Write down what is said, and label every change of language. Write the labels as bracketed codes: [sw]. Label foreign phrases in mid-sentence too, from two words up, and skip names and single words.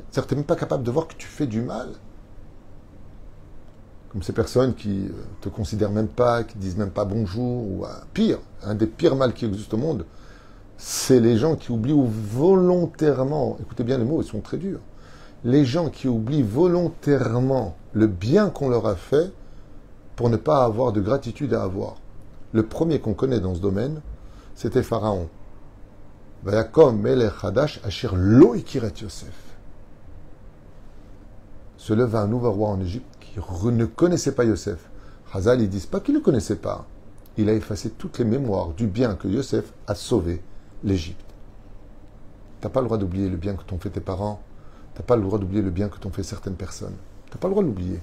[fr] C'est-à-dire que tu n'es même pas capable de voir que tu fais du mal. Comme ces personnes qui te considèrent même pas, qui disent même pas bonjour, ou pire, un des pires mal qui existe au monde, c'est les gens qui oublient volontairement, écoutez bien les mots, ils sont très durs, les gens qui oublient volontairement le bien qu'on leur a fait pour ne pas avoir de gratitude à avoir. Le premier qu'on connaît dans ce domaine, c'était Pharaon. [he] ויקם מלך חדש אשר לא הכיר את יוסף. [fr] Se leva un nouveau roi en Égypte qui ne connaissait pas Yosef. Chazal, ils disent pas qu'il ne le connaissait pas. Il a effacé toutes les mémoires du bien que Yosef a sauvé l'Égypte. T'as pas le droit d'oublier le bien que t'ont fait tes parents. T'as pas le droit d'oublier le bien que t'ont fait certaines personnes. T'as pas le droit de l'oublier.